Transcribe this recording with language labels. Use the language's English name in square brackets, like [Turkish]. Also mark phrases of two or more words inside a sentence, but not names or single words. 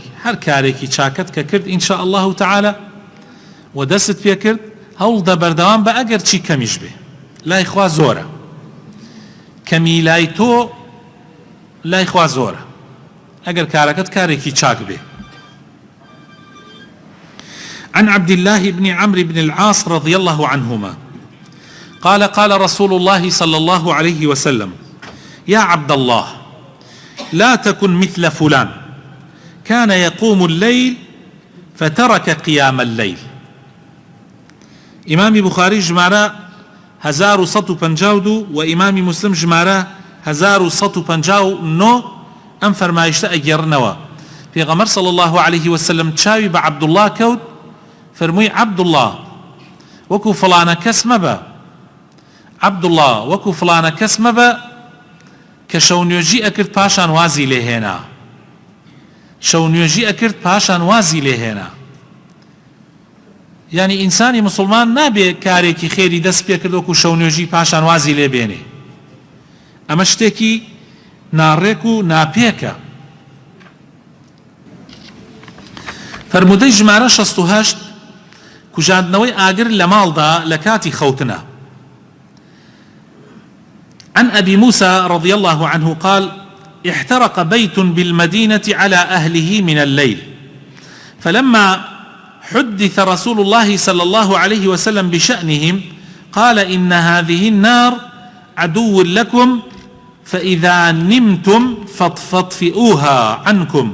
[Central Kurdish] هەر کارێکی چاکەت کە کرد [Arabic] ئینشاء الله تعالى [Central Kurdish] و دەست پێ کرد، هەوڵ دە بەردەوام بە ئەگەر چی کەمیش بێ. لای خوا زۆرە، کەمی لای تۆ لای خوا زۆرە ئەگەر کارەکەت کارێکی چاک بێ. [Arabic] عن عبد الله بن عمرو بن العاص رضي الله عنهما قال قال رسول الله صلى الله عليه وسلم: يا عبد الله، لا تكن مثل فلان كان يقوم الليل فترك قيام الليل. [Central Kurdish] إمام بخاري جمارة 1152 و إمام مسلم جمارة 1159 ئەم فەرمایشتە ئەگێڕنەوە. پێغەمبەر [Arabic] صلى الله عليه وسلم [Central Kurdish] چاوی بە عەبدوڵڵاه کەوت، فەرمووی: عەبدوڵڵاه، وەکو فڵانە کەس مەبە، عەبدوڵڵاه وەکو فڵانە کەس مەبە کە شەونوێژی ئەکرد پاشان وازی لێهێنا. شەونوێژی ئەکرد پاشان وازی لێهێنا. یعنی ئینسانی مسلمان نابێ کارێکی خێری دەست پێ کرد وەکو شەونوێژی پاشان وازی لێبێنێ. ئەمە شتێکی ناڕێک و ناپێکە. فەرموودەی ژمارە 68 کوژاندنەوەی ئاگر لە ماڵدا لە کاتی خەوتنە. [Arabic] عن أبي موسى رضي الله عنه قال: احترق بيت بالمدينة على أهله من الليل، فلما حدث رسول الله صلى الله عليه وسلم بشأنهم قال: إن هذه النار عدو لكم، فإذا نمتم فاطفئوها عنكم.